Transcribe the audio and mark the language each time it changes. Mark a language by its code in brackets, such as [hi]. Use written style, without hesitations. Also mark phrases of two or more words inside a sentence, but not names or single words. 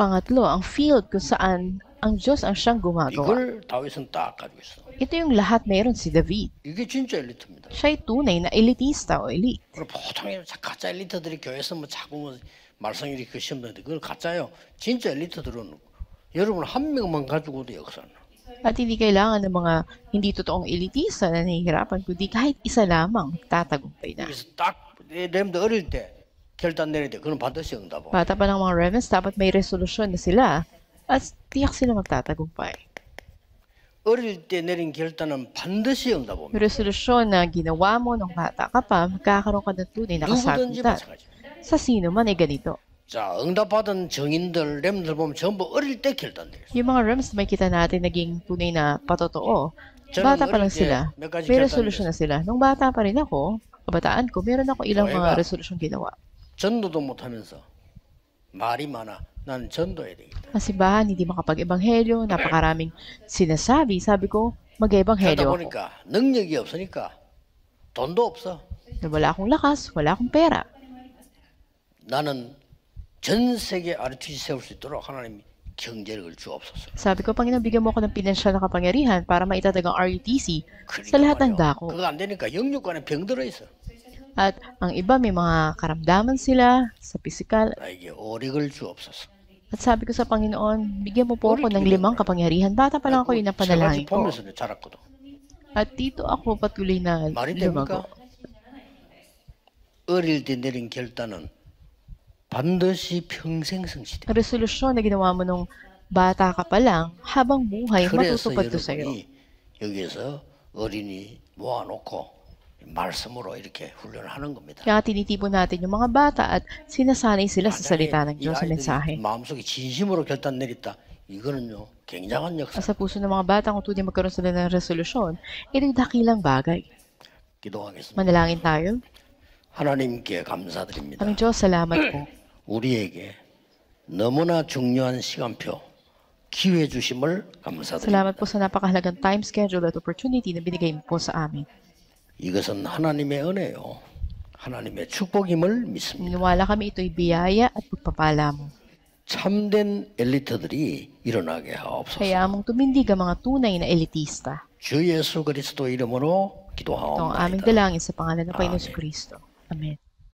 [tl] Pangatlo, ang field kung saan ang Diyos ang siyang gumagawa. [ko] 이걸 다윗은 딱 가지고 있어. [tl] Ito yung lahat meron si David. [ko] 이게 진짜 엘리트입니다. [tl] Siya'y tunay na elitista o elite. [ko] 그리고 보통 가짜 엘리트들이 교회에서 뭐 자꾸 뭐 말썽 이렇게 시험하는데 그걸 가짜요. 진짜 엘리트들은 여러분 한 명만 가지고도 역사는. [tl] At hindi kailangan ng mga hindi totoong elitista na nahihirapan, kundi kahit isa lamang tatagumpay na. [ko] 그래서 딱 렘도 어릴 때 결단 내릴 때 그는 반드시 응답하고. [tl] Bata pa ng mga remnants, dapat may resolusyon na sila at tiyak sila magtatagumpay. [ko] 어릴 때 내린 결단은 반드시 응답합니다. [tl] Yung resolusyon na ginawa mo nung bata ka pa, magkakaroon ka ng tunay na [ko] 누구든지 [tl] kasagutan. [ko] 마찬가지. [tl] Sa sino man ay ganito. [ko] 자, 응답받은 정인들, 렘들 보면 전부 어릴 때 결단 내렸어요. [tl] Yung mga remnants na makita natin naging tunay na patotoo, [ko] 저는 [tl] bata pa [ko] 어릴 [tl] lang [ko] 때 [tl] sila. [ko] 몇 가지 [tl] May [ko] 결단 [tl] resolusyon na [ko] 내렸어요. [tl] sila. Nung bata pa rin ako, kabataan ko, meron ako ilang mga [ko] Joega. [tl] resolusyon ginawa. [ko] 전도도 못하면서 말이 많아. 나는 전도해야 되겠다. [tl] Ang simbahan, hindi makapag-ebanghelyo, napakaraming sinasabi. Sabi ko, [ko] 그러다 [tl] mag-ebanghelyo ako. [ko] 보니까 능력이 없으니까 돈도 없어. [tl] Na wala akong lakas, wala akong pera. [ko] 나는 전 세계 RTC 세울 수 있도록 하나님이 경제력을 주옵소서. [tl] Sabi ko, Panginoon, bigyan mo ako ng pinansyal na kapangyarihan para maitatag ang RUTC sa [ko] 그러니까 [tl] lahat ng [ko] 말이야. [tl] dako. [ko] 그거 안 되니까 영육간에 병 들어 있어. [tl] At ang iba, may mga karamdaman sila sa pisikal. [ko] 나에게 오력을 주옵소서. [tl] At sabi ko sa Panginoon, bigyan mo po ako ng 5 kapangyarihan. Bata pa lang ako, yun ang panalangin ko. [ko] 보면서 자랐거든. [tl] At dito ako patuloy na [ko] 말이 [tl] lumago. [ko] 됩니까? 어릴 때 내린 결단은 반드시 평생 성취돼. [tl] Ang resolusyon na ginawa mo nung bata ka pa lang, habang buhay, [ko] 그래서 [tl] matutupad to sa'yo. [ko] 여러분이 여기에서 어린이 모아놓고 말씀으로 이렇게 훈련을 하는 겁니다. [tl] Kaya tinitipon natin yung mga bata at sinasanay sila sa salita ng [ko] 이 [tl] Diyos sa mensahe. [ko] 아이들이 마음속에 진심으로 결단 내렸다. 이거는요 굉장한 역사. [tl] Sa puso ng mga bata, kung tunay magkaroon sila ng resolusyon, ito'y dakilang bagay. [ko] 기도하겠습니다. [tl] Manalangin tayo. [ko] 하나님께 감사드립니다. [tl] Aming Diyos, salamat po. [ko] 우리에게 너무나 중요한 시간표, 기회 주심을 감사드립니다. [tl] Salamat po sa napakahalagang [en] time schedule [tl] at opportunity na binigay mo po sa amin. [ko] 이것은 하나님의 은혜요, 하나님의 축복임을 믿습니다. [tl] Niniwala kami ito'y biyaya at pagpapala mo. [ko] 참된 엘리트들이 일어나게 하옵소서. [tl] Kaya mong tumindig ang mga tunay na elitista. [ko] 주 예수 그리스도 이름으로 [tl] Ito ang aming [ko] 기도하옵나이다. [tl] dalangin sa pangalan ng Panginoon Amen. Kristo. Amen.